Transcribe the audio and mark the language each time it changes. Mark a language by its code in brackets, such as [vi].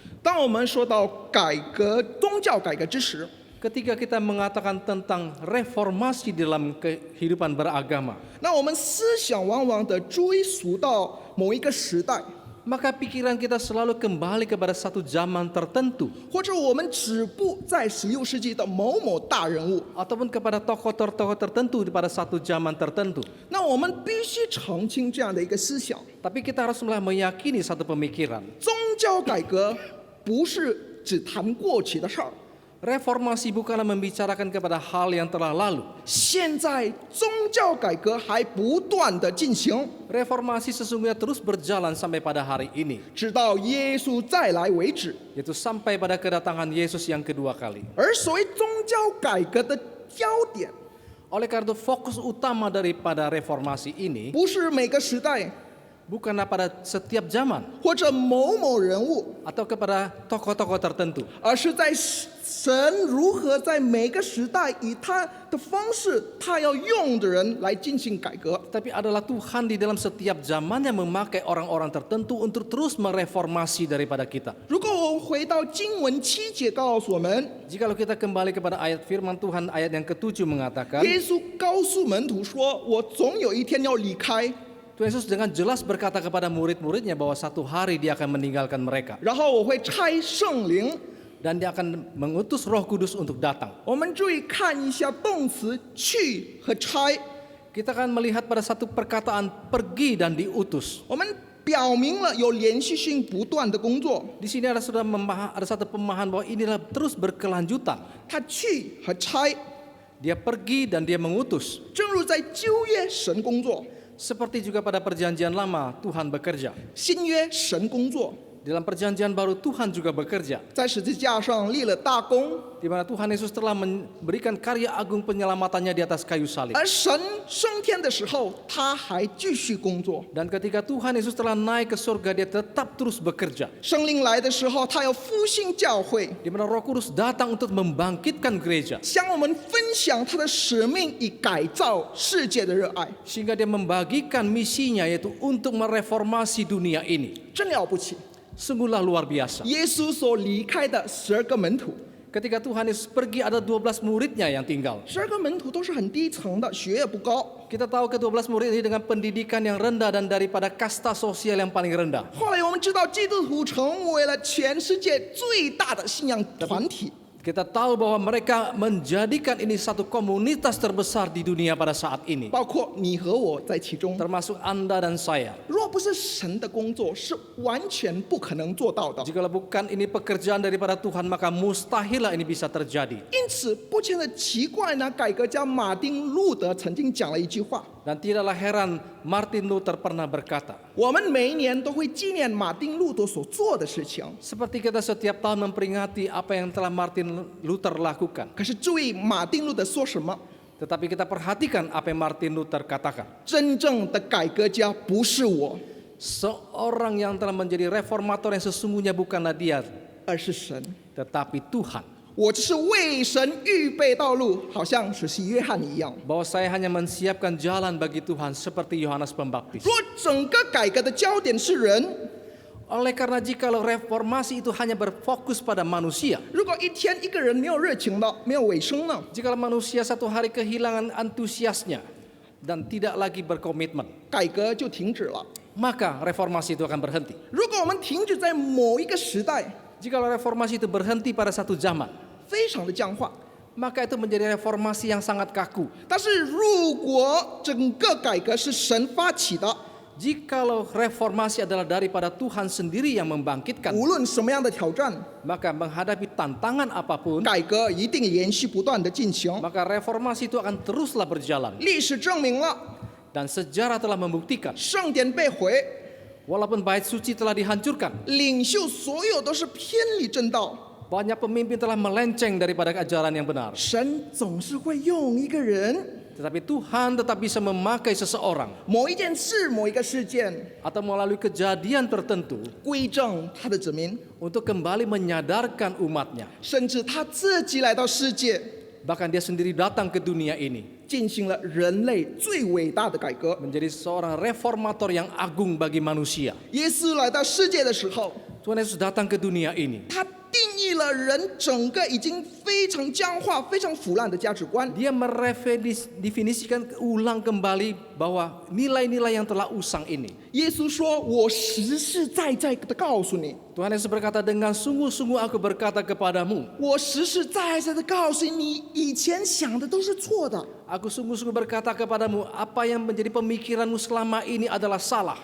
[zh] 当我们说到改革宗教改革之时， [id] Ketika kita mengatakan tentang reformasi dalam kehidupan beragama, [zh] 那我们思想往往的追溯到某一个时代， [id] maka pikiran kita selalu kembali kepada satu zaman tertentu, [zh] 或者我们止步在16世纪的某某大人物。 [id] ataupun kepada tokoh-tokoh tertentu pada satu zaman tertentu. [zh] 那我们必须澄清这样的一个思想： [id] Tapi kita harus mulai meyakini satu pemikiran. [zh] 宗教改革不是只谈过去的事儿， [id] Reformasi bukanlah membicarakan kepada hal yang telah lalu. [zh] 现在宗教改革还不断的进行， [id] Reformasi sesungguhnya terus berjalan sampai pada hari ini, [zh] 直到耶稣再来为止。 [id] yaitu sampai pada kedatangan Yesus yang kedua kali. [zh] 而所谓宗教改革的焦点， [id] Oleh karena itu fokus utama daripada reformasi ini [zh] 不是每个时代 [id] bukanlah pada setiap zaman [zh] 或者某某人物， [id] atau kepada tokoh-tokoh tertentu, [zh] 而是在神如何在每个时代以他的方式，他要用的人来进行改革。 [id] tapi adalah Tuhan di dalam setiap zamannya memakai orang-orang tertentu untuk terus mereformasi daripada kita. [zh] 如果我们回到经文7节告诉我们， [id] Jikalau kita kembali kepada ayat firman Tuhan ayat yang ke-7 mengatakan, [zh] 耶稣告诉门徒说：“我总有一天要离开， [id] Tuhan Yesus dengan jelas berkata kepada murid-muridnya bahwa satu hari dia akan meninggalkan mereka [zh] 然后我会差圣灵。” [id] dan dia akan mengutus Roh Kudus untuk datang. [zh] 我们注意看一下动词去和差。 [id] Kita akan melihat pada satu perkataan pergi dan diutus. [zh] 我们表明了有连续性不断的工作。 [id] Di sini ada satu pemahaman bahwa inilah terus berkelanjutan. [zh] 他去和差， [id] Dia pergi dan dia mengutus. [zh] 正如在旧约神工作， [id] Seperti juga pada perjanjian lama Tuhan bekerja. [zh] 新约神工作， [id] Dalam perjanjian baru Tuhan juga bekerja. [zh] 在十字架上立了大功， [id] Di mana Tuhan Yesus telah memberikan karya agung penyelamatannya di atas kayu salib. [zh] 而神升天的时候，他还继续工作。 [id] Dan ketika Tuhan Yesus telah naik ke surga, dia tetap terus bekerja. [zh] 圣灵来的时候，他要复兴教会， [id] Di mana Roh Kudus datang untuk membangkitkan gereja. [zh] 向我们分享他的使命以改造世界的热爱， [id] Sehingga dia membagikan misinya yaitu untuk mereformasi dunia ini. [zh] 真了不起。 [id] Sungguhlah luar biasa. [zh] 耶稣所离开的12个门徒 [id] Ketika Tuhan Yesus pergi ada 12 muridnya yang tinggal. [zh] ，12个门徒都是很低层的，学业不高。 [id] Kita tahu ke-12 murid ini dengan pendidikan yang rendah dan daripada kasta sosial yang paling rendah. [zh] 后来我们知道，基督徒成为了全世界最大的信仰团体。 [id] Kita tahu bahwa mereka menjadikan ini satu komunitas terbesar di dunia pada saat ini. [zh] 包括你和我在其中。 [id] Termasuk Anda dan saya. [zh] 若不是神的工作，是完全不可能做到的。 [id] Jikalau bukan ini pekerjaan daripada Tuhan, maka mustahillah ini bisa terjadi. [zh] 因此，不觉得奇怪呢？改革家马丁·路德曾经讲了一句话： [id] Dan tidaklah heran Martin Luther pernah berkata, [zh] 我们每一年都会纪念马丁·路德所做的事情。 [id] seperti kita setiap tahun memperingati apa yang telah Martin Luther lakukan. [zh] 可是注意，马丁·路德说什么？ [id] Tetapi kita perhatikan apa yang Martin Luther katakan. [zh] 真正的改革家不是我， [id] Seorang yang telah menjadi reformator yang sesungguhnya bukanlah dia, [zh] 而是神。 [id] tetapi Tuhan. [zh] 我只是为神预备道路，好像使徒约翰一样。 [id] Bahwa saya hanya mensiapkan jalan bagi Tuhan seperti Yohanes Pembaptis. [zh] 若整个改革的焦点是人， [id] Oleh karena jikalau reformasi itu hanya berfokus pada manusia, [zh] 如果一天一个人没有热情了，没有尾声呢？ [id] jikalau manusia satu hari kehilangan antusiasnya dan tidak lagi berkomitmen, [zh] 改革就停止了。 [id] maka reformasi itu akan berhenti. [zh] 如果我们停止在某一个时代， [id] Jikalau reformasi itu berhenti pada satu zaman, [zh] 非常的僵化。 [id] maka itu menjadi reformasi yang sangat kaku. [zh] 但是如果整个改革是神发起的， [id] Jikalau reformasi adalah daripada Tuhan sendiri yang membangkitkan, [zh] 无论什么样的挑战， [id] maka menghadapi tantangan apapun, [zh] 改革一定连续不断的进行。 [id] maka reformasi itu akan teruslah berjalan. [zh] 历史证明了， [id] Dan sejarah telah membuktikan, [zh] 圣殿被毁， [id] walaupun bait suci telah dihancurkan, [zh] 领袖所有都是偏离正道， [id] banyak pemimpin telah melenceng daripada ajaran yang benar. [zh] 神总是会用一个人、 [id] Tetapi Tuhan tetap bisa memakai seseorang [zh] 某一件事、某一个事件， [id] atau melalui kejadian tertentu [zh] 归正他的子民， [id] untuk kembali menyadarkan umatnya. [zh] 甚至他自己来到世界， [id] Bahkan dia sendiri datang ke dunia ini [zh] 进行了人类最伟大的改革。 [id] menjadi seorang reformator yang agung bagi manusia. [zh] 耶稣来到世界的时候， [id] Tuhan Yesus datang ke dunia ini. [zh] 他定义了人整个已经非常僵化、非常腐烂的价值观。 [id] Dia meredefinisikan ulang kembali bahwa nilai-nilai yang telah usang ini. [zh] 耶稣说：“我实实在在的告诉你， [id] Tuhan Yesus berkata, dengan sungguh-sungguh aku berkata kepadamu, [zh] 我实实在在的告诉你，以前想的都是错的， [id] aku sungguh-sungguh berkata kepadamu, apa yang menjadi pemikiranmu selama ini adalah salah.